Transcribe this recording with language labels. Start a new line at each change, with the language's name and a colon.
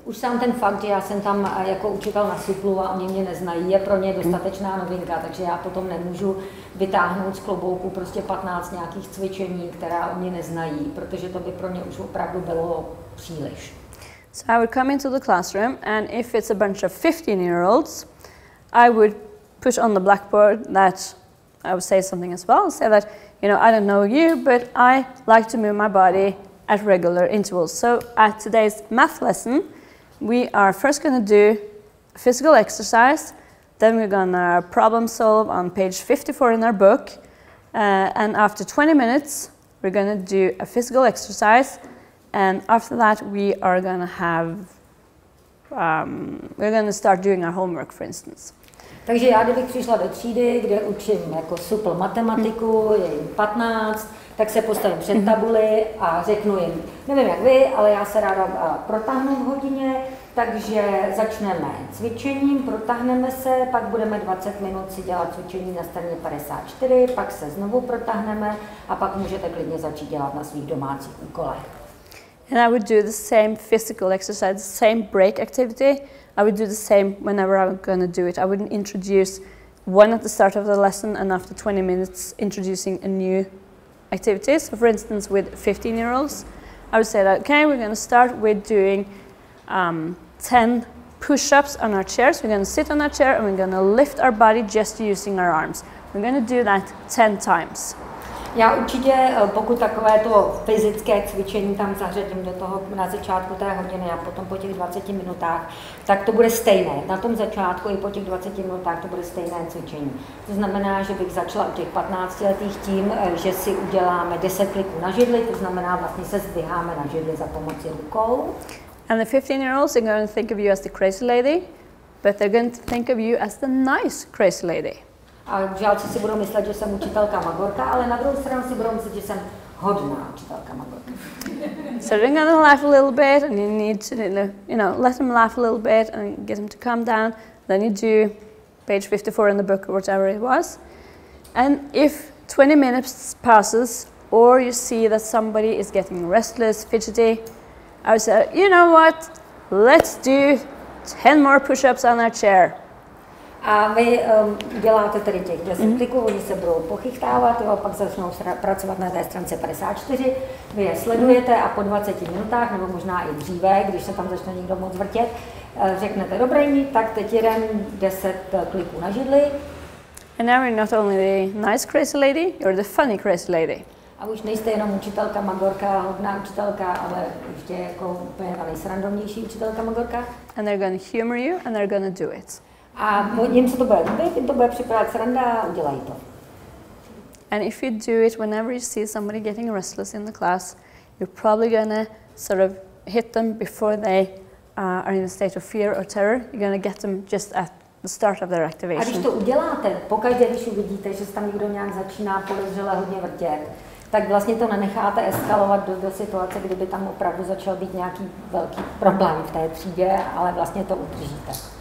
Czech: Už sám ten fakt, že já jsem tam jako učitel na suplu a oni mě neznají, je pro ně dostatečná novinka, takže já potom nemůžu vytáhnout z klobouku prostě 15 nějakých cvičení, která oni neznají, protože to by pro ně už opravdu bylo příliš.
English: So I would come into the classroom, and if it's a bunch of 15-year-olds, I would put on the blackboard that I would say something as well, say that, you know, I don't know you, but I like to move my body at regular intervals. So at today's math lesson, we are first going to do a physical exercise, then we're going to problem solve on page 54 in our book, and after 20 minutes, we're going to do a physical exercise, and after that, we are going to have, we're going to start doing our homework, for instance.
Czech: Takže já, kdybych přišla do třídy, kde učím jako supl matematiku, je jim 15, tak se postavím před tabuli a řeknu jim, nevím jak vy, ale já se ráda protáhnu v hodině, takže začneme cvičením, protáhneme se, pak budeme 20 minut si dělat cvičení na straně 54, pak se znovu protáhneme a pak můžete klidně začít dělat na svých domácích úkolech.
English: And I would do the same physical exercise, the same break activity. I would do the same whenever I'm going to do it. I wouldn't introduce one at the start of the lesson and after 20 minutes introducing a new activity. So for instance, with 15-year-olds, I would say that, okay, we're going to start with doing 10 push-ups on our chairs. We're going to sit on our chair and we're going to lift our body just using our arms. We're going to do that 10 times.
Czech: Já určitě, pokud takové to fyzické cvičení tam zařadím do toho na začátku té hodiny a potom po těch 20 minutách, tak to bude stejné. Na tom začátku i po těch 20 minutách to bude stejné cvičení. To znamená, že bych začala u těch 15 letých tím, že si uděláme 10 kliků na židli, to znamená vlastně se zdviháme na židli za pomoci rukou.
English: And the 15-year-olds are going to think of you as the crazy lady, but they're going to think of you as the nice crazy lady.
Czech: A žáci si budou myslet, že jsem učitelka Magorka, ale na druhou stranu si budou myslet, že jsem hodná učitelka Magorka.
English: So they're going to laugh a little bit, and you need to, you know, let them laugh a little bit and get them to calm down. Then you do page 54 in the book or whatever it was. And if 20 minutes passes, or you see that somebody is getting restless, fidgety, I would say, you know what, let's do 10 more push-ups on our chair.
Czech: A vy děláte tedy těch 10 kliků, oni se budou pochychtávat, jo, pak začnou pracovat na té stránce 54, vy je sledujete a po 20 minutách, nebo možná i dříve, když se tam začne někdo moc vrtět, řeknete, dobrý, tak teď jeden 10 kliků na židli.
English: And now you're not only the nice crazy lady, you're the funny crazy lady.
Czech: A už nejste jenom učitelka Magorka, hodná učitelka, ale ještě jako úplně ta nejsrandovnější učitelka Magorka.
English: And they're going to humor you and they're going to do it.
Czech: A jim se to bude líbit, jim to bude připadat sranda a udělají to.
English: And if you do it whenever you see somebody getting restless in the class, you're probably going to sort of hit them before they are in a state of fear or terror. You're going to get them just at the start of their activation.
Czech: A když to uděláte, pokaždé, když uvidíte, že se tam někdo nějak začíná podezřele hodně vrtět, tak vlastně to nenecháte eskalovat do situace, kdyby tam opravdu začal být nějaký velký problém v té třídě, ale vlastně to udržíte.